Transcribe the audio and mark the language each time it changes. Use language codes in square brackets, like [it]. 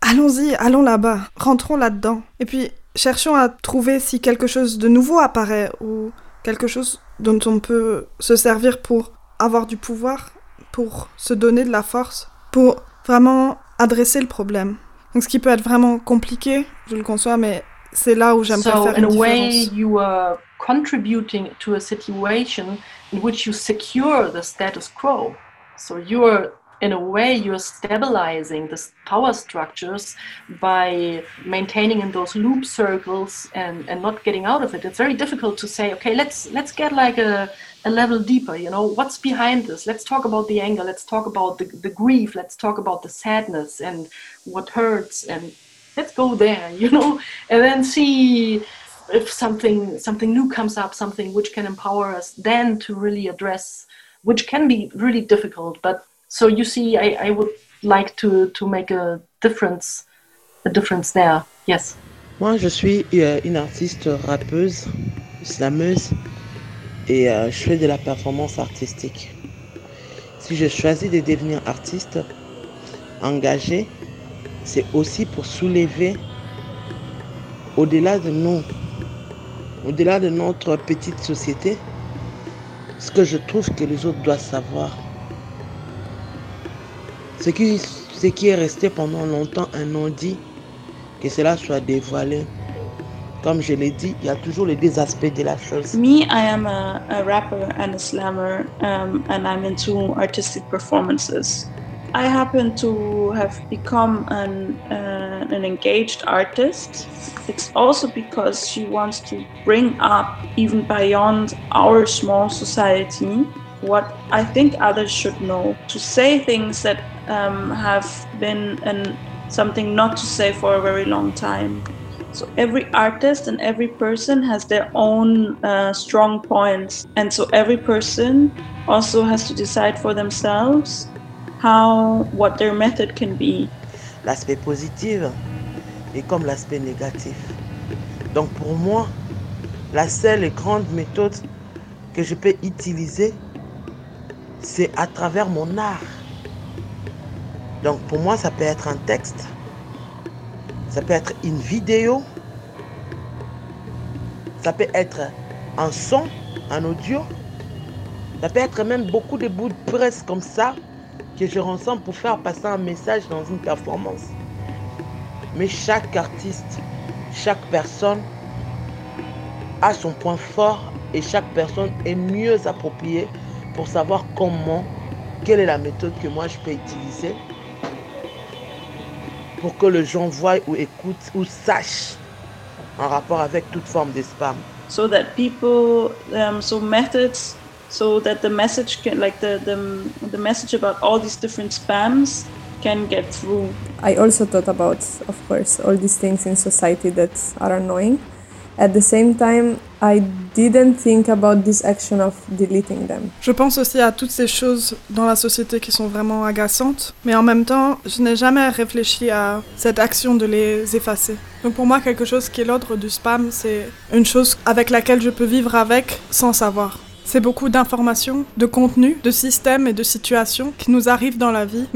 [fr] Allons-y, allons là-bas, rentrons là-dedans. Et puis, cherchons à trouver si quelque chose de nouveau apparaît, ou quelque chose dont on peut se servir pour avoir du pouvoir, pour se donner de la force, pour vraiment adresser le problème. » Donc ce qui peut être vraiment compliqué, je le conçois, mais c'est là où j'aimerais faire une différence. [en] So in a way, you are contributing to a situation in which you secure the status quo. So you are, in a way, you are stabilizing the power structures by maintaining in those loop circles and not getting out of it. It's very difficult to say, okay, let's get like a level deeper. You know, what's behind this? Let's talk about the anger. Let's talk about the grief. Let's talk about the sadness and what hurts and let's go there, you know, and then see if something new comes up, something which can empower us then to really address, which can be really difficult. But so you see, I would like to make a difference there. Yes. [fr] Moi, je suis une artiste rappeuse, slameuse, et je fais de la performance artistique. Si je choisis de devenir artiste engagée, c'est aussi pour soulever au-delà de notre petite société, ce que je trouve que les autres doivent savoir. Ce qui est resté pendant longtemps un non-dit, que cela soit dévoilé. Comme je l'ai dit, il y a toujours les deux aspects de la chose. [en] Me, I am a rapper and a slammer, and I'm into artistic performances. I happen to have become an engaged artist. It's also because she wants to bring up, even beyond our small society, what I think others should know. To say things that have been something not to say for a very long time. So every artist and every person has their own strong points. And so every person also has to decide for themselves how, what their method can be. [fr] L'aspect positif est comme l'aspect négatif. Donc pour moi, la seule et grande méthode que je peux utiliser, c'est à travers mon art. Donc pour moi, ça peut être un texte, ça peut être une vidéo, ça peut être un son, un audio, ça peut être même beaucoup de bouts de presse comme ça, que je rassemble pour faire passer un message dans une performance. Mais chaque artiste, chaque personne a son point fort et chaque personne est mieux appropriée pour savoir comment, quelle est la méthode que moi je peux utiliser pour que les gens voient ou écoutent ou sachent en rapport avec toute forme de spam. [en] So that people, so methods so that the message can, like the message about all these different spams can get through. I also thought about, of course, all these things in society that are annoying. At the same time, I didn't think about this action of deleting them. [fr] Je pense aussi à toutes ces choses dans la société qui sont vraiment agaçantes, mais en même temps, je n'ai jamais réfléchi à cette action de les effacer. Donc pour moi, quelque chose qui est l'ordre du spam, c'est une chose avec laquelle je peux vivre avec sans savoir. C'est beaucoup d'informations, de contenus, de systèmes et de situations qui nous arrivent dans la vie.